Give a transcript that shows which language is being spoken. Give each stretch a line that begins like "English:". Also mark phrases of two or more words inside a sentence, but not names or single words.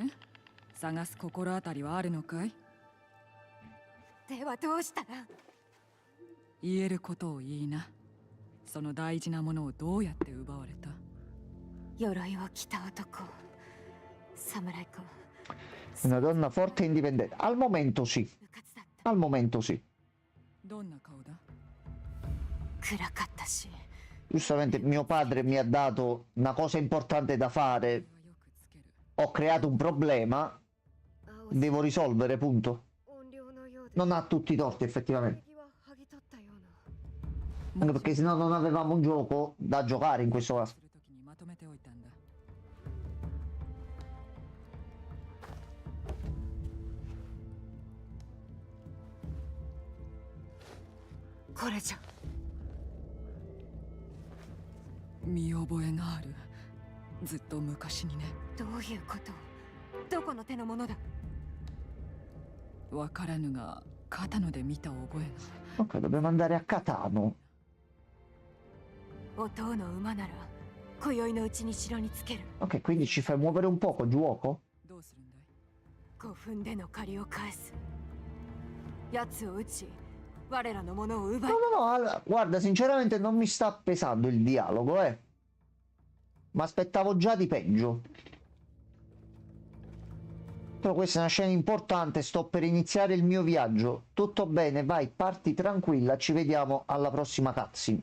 Japanese: 探す心当たりはあるのかい？ではどうしたら？言えることを言いな。その大事なものをどうやって奪われた？鎧を着た男。侍か。
Italian: Una donna forte e indipendente. Al momento sì. Al momento sì.
Japanese: どんな顔だ？暗かったし。
Italian: Giustamente mio padre mi ha dato una cosa importante da fare. Ho creato un problema. Devo risolvere, punto. Non ha tutti i torti, effettivamente. Anche perché sennò non avevamo un gioco da giocare in questo caso.
Japanese: まとめておいたんだ。これじゃ。見覚えがある。ずっと昔にね。どういうこと？どこの手のものだ？わからぬが、片野で見た覚え
Italian: が。Ok, dobbiamo andare a Catano.
Japanese: お父の馬なら今宵のうちに城につける。
Italian: Ok, quindi ci fai muovere un poco, giuoco?
Japanese: どうするんだい？5分での借りを返す。奴を撃ち、我らのものを奪い。
Italian: No, guarda, sinceramente non mi sta pesando il dialogo, eh. Ma aspettavo già di peggio. Però questa è una scena importante, sto per iniziare il mio viaggio. Tutto bene, vai, parti tranquilla, ci vediamo alla prossima cutscene.